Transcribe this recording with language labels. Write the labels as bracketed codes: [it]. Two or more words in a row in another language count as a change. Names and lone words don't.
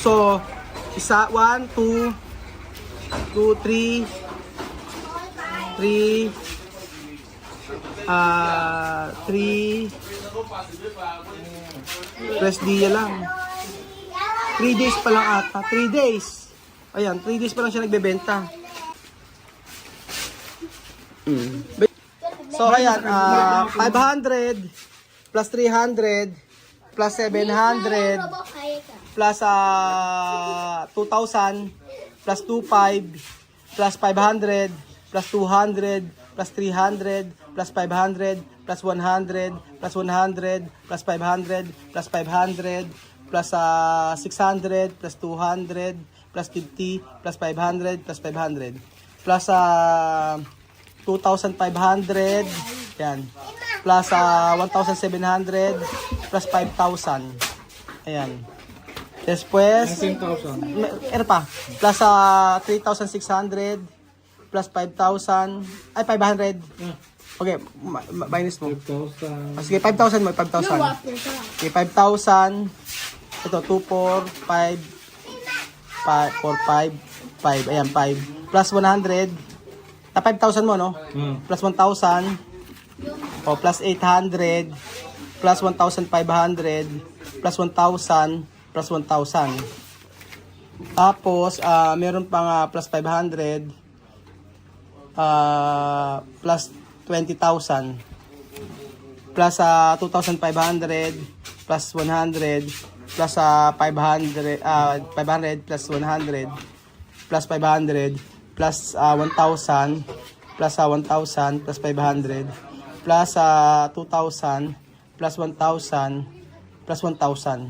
[tl] So, 1, 2, 3, 3 rest dia lang. 3 days pa lang ata. 3 days. Ayan, 3 days pa lang siya nagbebenta. So, ayan, 500 plus 300 plus 700 plus 2,000 plus 2,500 plus 500 plus 200 plus 300 plus 500 plus 100 plus 100 plus 500 plus 500 plus 600 plus 200 plus 50 plus 500 plus 500 plus 2,500 yan plus 1,700 plus 5,000 ayan. Después, 10,000. ano pa? Plus 3,600 plus 5,000 ay 500. Okay, minus mo. 5,000. Sige, 5,000 mo, 5,000. Okay, 5,000. Ito 2, 4, 5 4, 5 5. Ayan, 5 plus 100. 5,000 mo, no? Plus 1,000. O plus 800 plus 1,500 plus 1,000 plus 1,000. Tapos, meron pang plus 500 plus 20,000 plus 2,500 plus 100 plus 500 plus 100 plus 500 plus 1,000 plus 1,000 plus 500 plus 2,000 plus 1,000 plus 1,000.